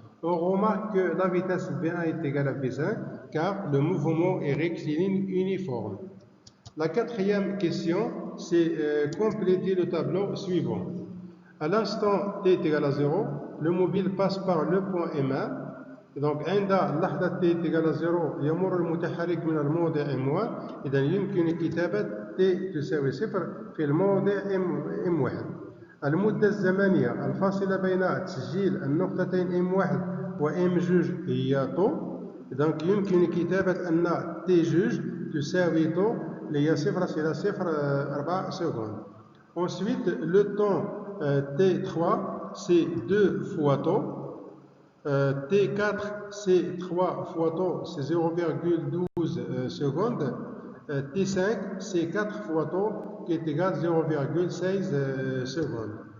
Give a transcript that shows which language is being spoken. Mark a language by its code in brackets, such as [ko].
[fr] On remarque que la vitesse V1 est égale à V5 car le mouvement est rectiligne uniforme. La quatrième question, c'est compléter le tableau suivant. À l'instant t est égal à 0, le mobile passe par le point M1. [ar] donc عند لحظة [fr] t est égal à 0 [ar] يمر المتحرك من الموضع M1. إذا يمكن كتابة t تساوي 0 في الموضع M1. المدة الزمنية الفاصلة بين تسجيل النقطتين M1 و M2 هي طو. donc يمكن كتابة أن T2 تساوي طو اللي هي 0,04 secondes. [fr] Ensuite, le temps T3, c'est 2 fois taux. T4, c'est 3 fois taux, c'est 0,12 secondes. T5, c'est 4 fois taux, qui est égal à 0,16 secondes.